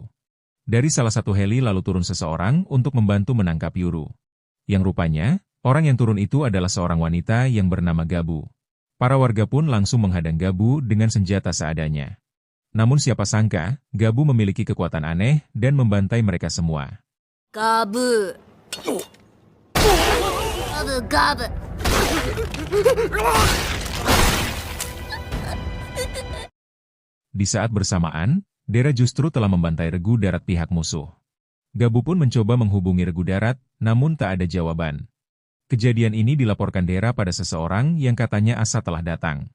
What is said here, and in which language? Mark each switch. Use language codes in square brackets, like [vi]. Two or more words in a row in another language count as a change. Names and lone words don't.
[id] Dari salah satu heli lalu turun seseorang untuk membantu menangkap Yuru. Yang rupanya, orang yang turun itu adalah seorang wanita yang bernama Gabu. Para warga pun langsung menghadang Gabu dengan senjata seadanya. Namun siapa sangka, Gabu memiliki kekuatan aneh dan membantai mereka semua. [ja] ガブガブガブ [id] Di saat bersamaan, Dera justru telah membantai regu darat pihak musuh. Gabu pun mencoba menghubungi regu darat, namun tak ada jawaban. Kejadian ini dilaporkan Dera pada seseorang yang katanya Asa telah datang.